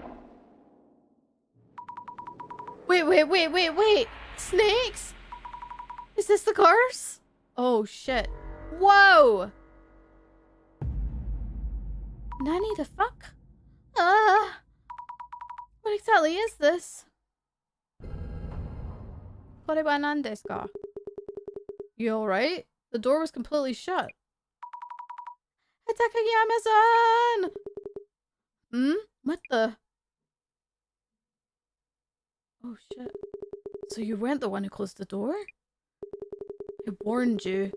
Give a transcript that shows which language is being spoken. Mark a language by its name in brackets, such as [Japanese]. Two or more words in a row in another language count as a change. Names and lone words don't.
[English] Wait. Snakes? Is this the curse? Oh, shit. Whoa! Nanny the fuck? What exactly is this? [Japanese] Koreba nan desu ka? [English] You alright? The door was completely shut. Hakababunko-san! What the? Oh shit. So you weren't the one who closed the door? I warned you.